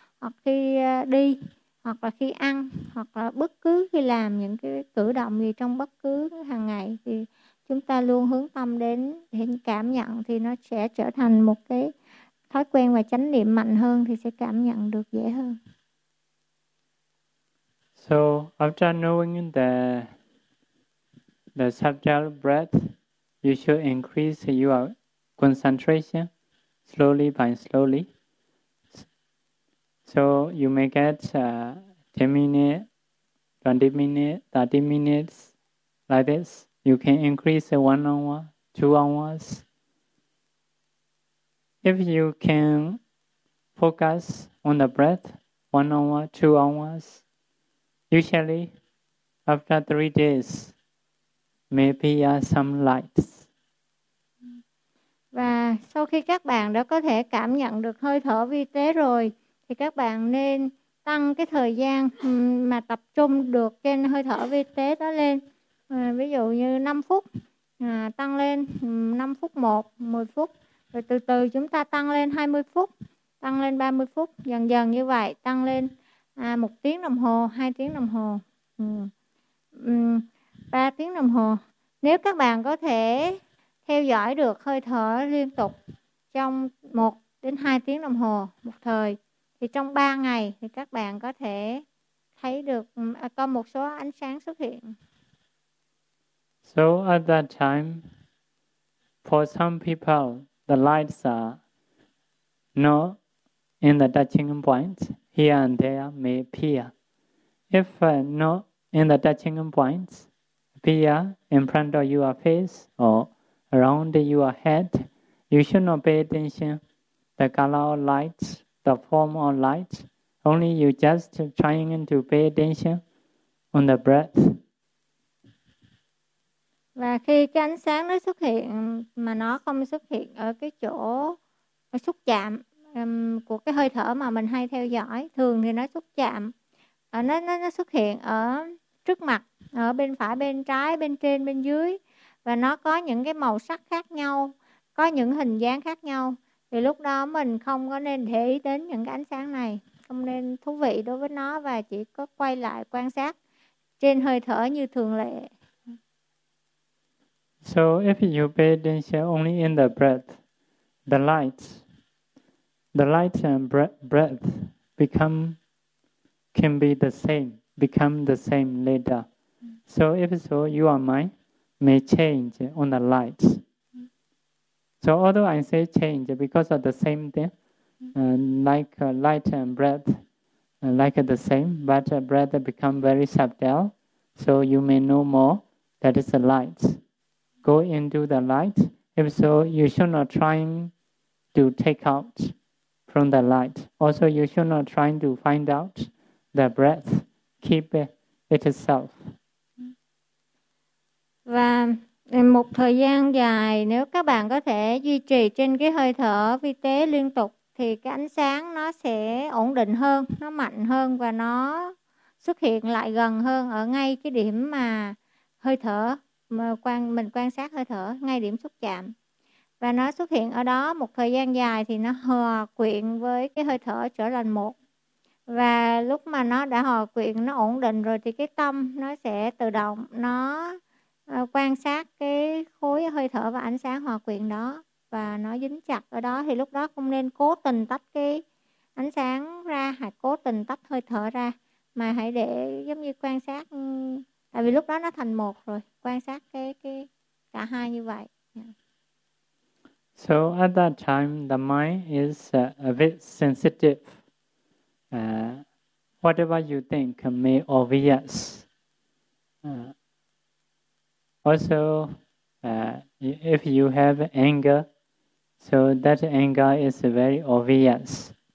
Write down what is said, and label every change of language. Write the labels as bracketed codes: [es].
[vi] Hoặc khi đi, hoặc là khi ăn, hoặc là bất cứ khi làm những cái cử động gì trong bất cứ hàng ngày, thì chúng ta luôn hướng tâm đến để cảm nhận, thì nó sẽ trở thành một cái thói quen và chánh niệm mạnh hơn, thì sẽ cảm nhận được dễ hơn. [en] So after knowing the subtle breath, you should increase your concentration slowly by slowly. So you may get 10 minutes, 20 minutes, 30 minutes like this. You can increase 1 hour, 2 hours. If you can focus on the breath 1 hour, 2 hours, usually after 3 days, may appear some lights. [vi] Và sau khi các bạn đã có thể cảm nhận được hơi thở vi tế rồi, thì các bạn nên tăng cái thời gian mà tập trung được trên hơi thở vi tế đó lên. Ví dụ như 5 phút, tăng lên 5 phút 1, 10 phút. Rồi từ từ chúng ta tăng lên 20 phút, tăng lên 30 phút. Dần dần như vậy, tăng lên 1 tiếng đồng hồ, 2 tiếng đồng hồ, 3 tiếng đồng hồ. Nếu các bạn có thể theo dõi được hơi thở liên tục trong 1 đến 2 tiếng đồng hồ một thời, thì trong 3 ngày thì các bạn có thể thấy được có một số ánh sáng xuất hiện. [en] So at that time, for some people, the lights are not in the touching point, here and there may appear. If not in the touching point, appear in front of your face or around your head, you should not pay attention to the color of light, the form of light, only you just trying to pay attention on the breath. [vi] Và khi cái ánh sáng nó xuất hiện mà nó không xuất hiện ở cái chỗ xúc chạm của cái hơi thở mà mình hay theo dõi, thường thì nó xúc chạm, nó xuất hiện ở trước mặt, ở bên phải, bên trái, bên trên, bên dưới, và nó có những cái màu sắc khác nhau, có những hình dáng khác nhau, thì lúc đó mình không có nên để ý đến những cái ánh sáng này, không nên thú vị đối với nó và chỉ có quay lại quan sát trên hơi thở như thường lệ. [en] So if you pay attention only in the breath, the light and breath become the same later. So if so, your mind may change on the light. So although I say change because of the same thing, like light and breath, like the same, but breath become very subtle, so you may know more that is the light. Go into the light. If so, you should not try to take out from the light. Also, you should not try to find out the breath. Keep it itself. [vi] Và một thời gian dài, nếu các bạn có thể duy trì trên cái hơi thở vi tế liên tục, thì cái ánh sáng nó sẽ ổn định hơn, nó mạnh hơn và nó xuất hiện lại gần hơn ở ngay cái điểm mà hơi thở. Mình quan sát hơi thở ngay điểm xúc chạm. Và nó xuất hiện ở đó một thời gian dài thì nó hòa quyện với cái hơi thở trở thành một. Và lúc mà nó đã hòa quyện, nó ổn định rồi thì cái tâm nó sẽ tự động nó quan sát cái khối hơi thở và ánh sáng hòa quyện đó. Và nó dính chặt ở đó thì lúc đó không nên cố tình tách cái ánh sáng ra hay cố tình tách hơi thở ra. Mà hãy để giống như quan sát. Tại vì lúc đó nó thành một rồi, quan sát cái cả hai như vậy. [en] So at that time, the mind is a bit sensitive. Whatever you think may be obvious. Also, if you have anger, so that anger is very obvious.